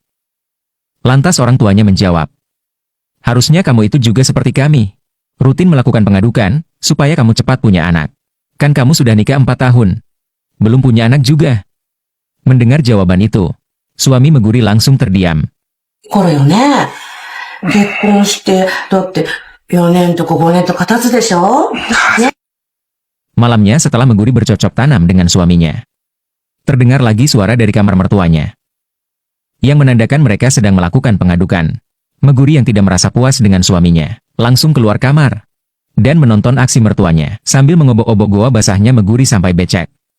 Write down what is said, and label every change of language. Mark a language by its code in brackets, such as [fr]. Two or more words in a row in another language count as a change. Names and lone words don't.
[id] Lantas orang tuanya menjawab, "Harusnya kamu itu juga seperti kami. Rutin melakukan pengadukan, supaya kamu cepat punya anak. Kan kamu sudah nikah 4 tahun. Belum punya anak juga." Mendengar jawaban itu, suami Meguri langsung terdiam. [ja] 頃よね。結婚して、だって4年とか5年とか経つでしょ？ね。 [id] Malamnya setelah Meguri bercocok tanam dengan suaminya, terdengar lagi suara dari kamar mertuanya, yang menandakan mereka sedang melakukan pengadukan. Meguri yang tidak merasa puas dengan suaminya, langsung keluar kamar, dan menonton aksi mertuanya, sambil mengobok-obok goa basahnya Meguri sampai becek.